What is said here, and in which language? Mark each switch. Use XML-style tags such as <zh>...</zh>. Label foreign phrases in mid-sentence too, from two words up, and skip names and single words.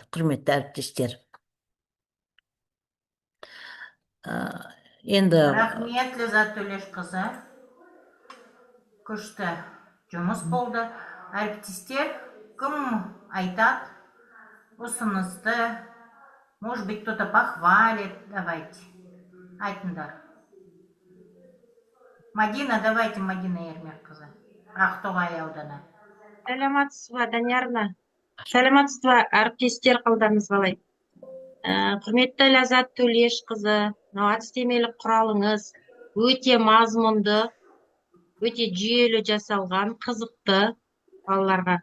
<kk>Құрметті әріптестер. Енді Рахмет, Ләззат Төлешқызы. Күшті жұмыс болды. Әріптестер, кім айтады, ұсынысты,</kk> <ru>может быть, кто-то похвалит, давайте,</ru> <kk>айтыңдар. Мадина, давайте, Мадина Ермекқызы, Ақтоғай ауданы. Сәлематсыз ба, Даниярна? Сәлематсыз ба, әріптестер, қалдарыңыз қалай? Құрметті Ләззат Төлешқызы, әдістемелік құралыңыз өте мазмұнды, өте жүйелі жасалған, қызықты балаларға.</kk>